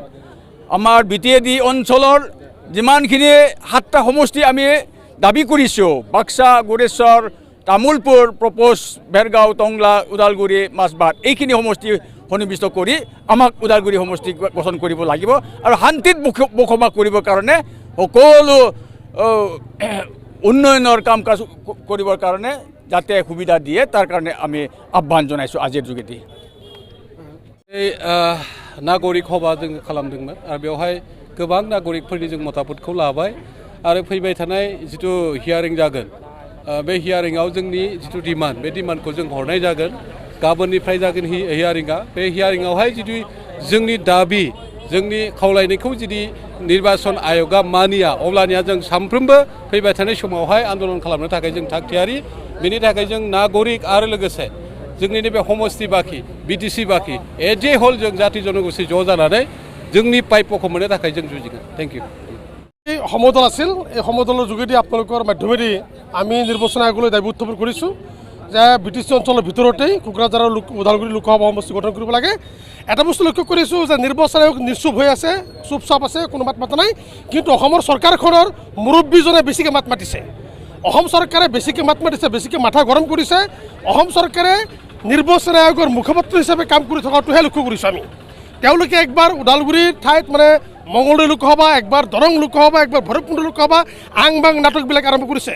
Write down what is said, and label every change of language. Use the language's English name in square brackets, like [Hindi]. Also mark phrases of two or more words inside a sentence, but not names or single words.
[Assamese] আমাৰ BTAD অঞ্চলৰ যিমানখিনি 7টা সমষ্টি আমি দাবী কৰিছোঁ বাক্সা গোৰেশ্বৰ তামোলপুৰ প্ৰপোজ ভেৰগাঁও টংলা ওদালগুৰি মাছবাট এইখিনি সমষ্টি সন্নিৱিষ্ট কৰি আমাক ওদালগুৰি সমষ্টি গঠন কৰিব লাগিব আৰু শান্তিত বসবাস কৰিবৰ কাৰণে সকলো উন্নয়নৰ কাম কাজ কৰিবৰ কাৰণে যাতে সুবিধা দিয়ে তাৰ কাৰণে আমি আহ্বান জনাইছোঁ আজিৰ যোগেদি [Bodo] এই नागरिक सभा जों खालामदोंमोन आरो बेवहाय गोबां नागरिकफोरनि जों मतामतखौ लाबाय आरो फैबाय थानाय जिथु हियारिं जागोन बे हियारिंआव जोंनि जिथु डिमान्ड बे डिमान्डखौ जों हरनाय जागोन गाबोननिफ्राय जागोन हियारिंआ बे हियारिंआवहाय जुदि जोंनि दाबि जोंनि खावलायनायखौ जुदि निर्वाचन आयोगा मानिया अब्लानिया जों सानफ्रोमबो फैबाय थानाय समावहाय आन्दोलन खालामनो थाखाय जों थाग थियारि बेनि थाखाय जों नागरिक आरो लोगोसे जोंनि नैबे समष्टि बाखि BTC बाखि [English] as a whole [Bodo] जों जाति जनगोष्ठी ज' जानानै जोंनि प्राप्यखौ मोननो थाखाय जों जुजिगोन [English] thank you [Assamese] এই সমদল আছিল এই সমদলৰ যোগেদি আপোনালোকৰ মাধ্যমেদি আমি নিৰ্বাচন আয়োগলৈ দাবী উত্থাপন কৰিছোঁ যে BTC অঞ্চলৰ ভিতৰতেই কোকৰাঝাৰ আৰু ওদালগুৰি লোকসভা সমষ্টি গঠন কৰিব লাগে এটা বস্তু লক্ষ্য কৰিছোঁ যে নিৰ্বাচন আয়োগ নিশ্চুপ হৈ আছে চুপচাপ আছে কোনো মাত মাতা নাই কিন্তু অসমৰ চৰকাৰখনৰ মুৰব্বীজনে বেছিকৈ মাত মাতিছে অসম চৰকাৰে বেছিকৈ মাত মাতিছে বেছিকৈ মাথা গৰম কৰিছে অসম চৰকাৰে নিৰ্বাচন আয়োগৰ মুখপাত্ৰ হিচাপে কাম কৰি থকাটোহে লক্ষ্য কৰিছোঁ আমি তেওঁলোকে একবাৰ ওদালগুৰিৰ ঠাইত মানে মঙলদৈ লোকসভা, একবাৰ দৰং লোকসভা, একবাৰ ভৈৰৱকুণ্ড লোকসভা আং বাং নাটকবিলাক আৰম্ভ কৰিছে।